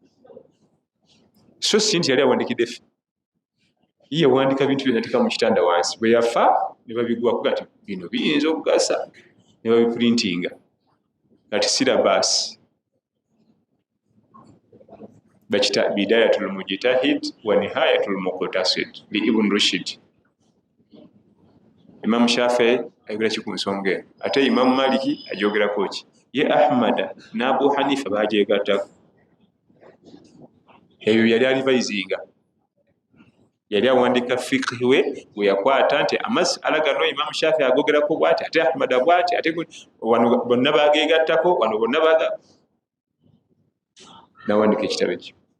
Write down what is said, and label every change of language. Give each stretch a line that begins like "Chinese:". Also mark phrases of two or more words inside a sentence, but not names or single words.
Ganda: So si nti yali awandikidde ffe, ye yawandiika bintu byonna tika mu kitanda wansi bwe yafa ne babigwako kati bino biyinza okugasa ne babiprintinga. Kati sirabasi bakita bidayatul mujtahid wa nihayatul muqtasid li Ibn Rushd. Imam Shafi'i ayogera ki ku nsonga eno, ate Imam Maliki ajogerako ki, ye Ahmada ne Abu Hanifa bajeegattako. Ebyo yali alivayizinga, yali awandiika fiqhi we gwe yakwata nti amasala gano Imam Shafi'i agogerako bw'ati ate Ahmada bw'ati ate wano bonna bageegattako wano bonna n'awandiika ekitabo ekyo.